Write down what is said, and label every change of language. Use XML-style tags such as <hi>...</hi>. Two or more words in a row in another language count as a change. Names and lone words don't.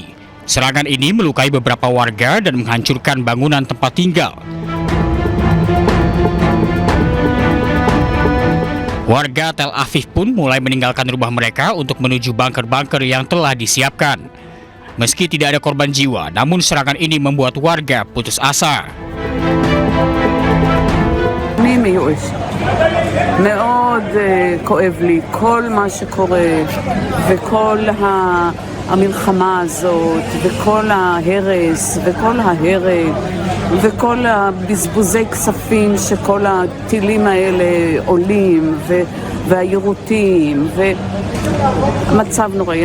<id>Serangan ini melukai beberapa warga dan menghancurkan bangunan tempat tinggal. Warga Tel Aviv pun mulai meninggalkan rumah mereka untuk menuju bunker-bunker yang telah disiapkan. Meski tidak ada korban jiwa, namun serangan ini membuat warga putus asa.</id> <he>אני מיואשת. מאוד כואב לי כל מה שקורה וכל המלחמה הזאת וכל ההרס וכל ההרג וכל הבזבוזי כספים שכל הטילים האלה עולים והיירוטים והמצב נוראי.</he>